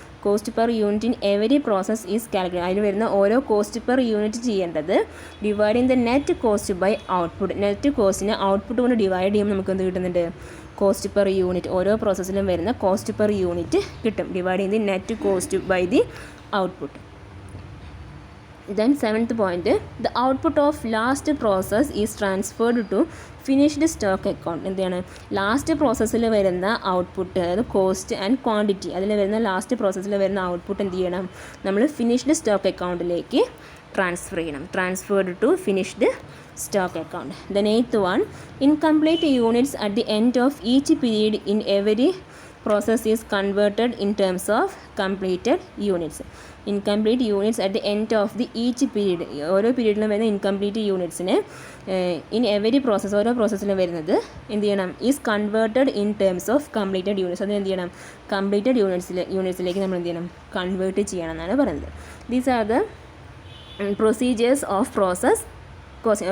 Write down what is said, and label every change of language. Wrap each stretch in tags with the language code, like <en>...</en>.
<en>Cost per unit in every process is calculate.</en> <ml>അതിൽ വരുന്ന ഓരോ കോസ്റ്റ് പെർ യൂണിറ്റ് ചെയ്യേണ്ടത്</ml> <en>Dividing the net cost by output.</en> <ml>Net കോസ്റ്റിനെ output കൊണ്ട് divide ചെയ്യുമ്പോൾ നമുക്ക് എന്ത് കിട്ടുന്നുണ്ട്, കോസ്റ്റ് പെർ യൂണിറ്റ്. ഓരോ പ്രോസസ്സിലും വരുന്ന കോസ്റ്റ് പെർ യൂണിറ്റ് കിട്ടും,</ml> <en>Dividing the net cost by the output. Then 7th point, the output of last process is transferred to finished stock account.</en> <ml>എന്താണ്, last പ്രോസസ്സിൽ വരുന്ന ഔട്ട്പുട്ട്, അതായത് കോസ്റ്റ് ആൻഡ് ക്വാണ്ടിറ്റി, അതിൽ വരുന്ന last പ്രോസസ്സിൽ വരുന്ന ഔട്ട്പുട്ട് എന്ത് ചെയ്യണം, നമ്മൾ ഫിനിഷ്ഡ് സ്റ്റോക്ക് അക്കൗണ്ടിലേക്ക് ട്രാൻസ്ഫർ ചെയ്യണം.</ml> <en>Transferred to finished stock account. Then 8th one, incomplete units at the end of each period in every process is converted in terms of completed units. Incomplete units at the end of the each period.</en> <ml>ഓരോ പീരീഡിലും വരുന്ന incomplete യൂണിറ്റ്സിന്</ml> <en>in every process,</en> <ml>ഓരോ പ്രോസസ്സിലും വരുന്നത് എന്ത് ചെയ്യണം,</ml> <en>Is converted in terms of completed units.</en> <ml>അതിന് എന്ത് ചെയ്യണം, completed യൂണിറ്റ്സിലേക്ക് നമ്മൾ എന്ത് ചെയ്യണം, കൺവേർട്ട് ചെയ്യണം എന്നാണ് പറയുന്നത്.</ml> <en>These are the procedures of process costing.</en>